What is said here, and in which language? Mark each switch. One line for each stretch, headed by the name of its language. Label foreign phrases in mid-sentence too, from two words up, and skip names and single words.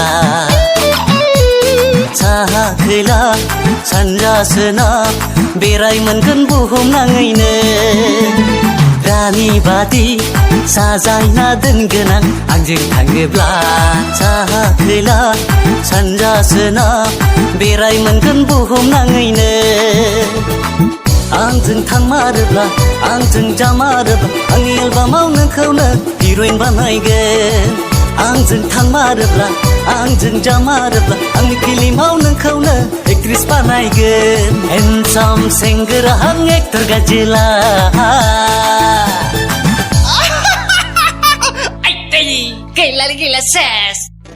Bodo: साहा खोला सानजा सोनाब बेराय मोनगोन बुहुमनाङैनो रानि बादि साजायना दोनगोनां आंजों थाङोब्ला साहा खोला सानजा सोनाब बेराय मोनगोन बुहुमनाङैनो आंजों थांमारोब्ला आंजों जामारोब्ला आंनि एलबामाव नोंखौनो हिर'इन बानायगोन आंजों थांमारोब्ला आंजों जामारोब्ला आंनि फिल्माव नोंखौनो एक्ट्रेस बानायगोन
English: Handsome singer
Bodo: hang actor gajila Ay, gila ses